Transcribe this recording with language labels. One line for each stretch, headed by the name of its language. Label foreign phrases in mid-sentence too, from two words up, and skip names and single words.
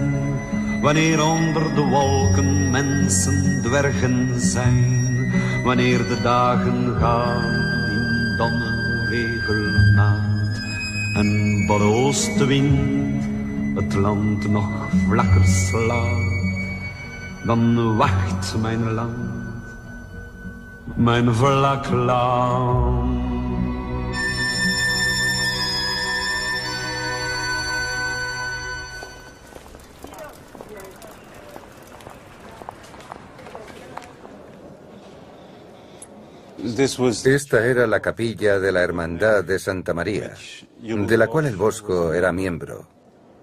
Dutch: Wanneer onder de wolken mensen dwergen zijn, wanneer de dagen gaan in domme regelmaat en voor de oostenwind het land nog vlakker slaat, dan wacht mijn land, mijn vlak land.
Spanish: Esta era la capilla de la Hermandad de Santa María, de la cual el Bosco era miembro.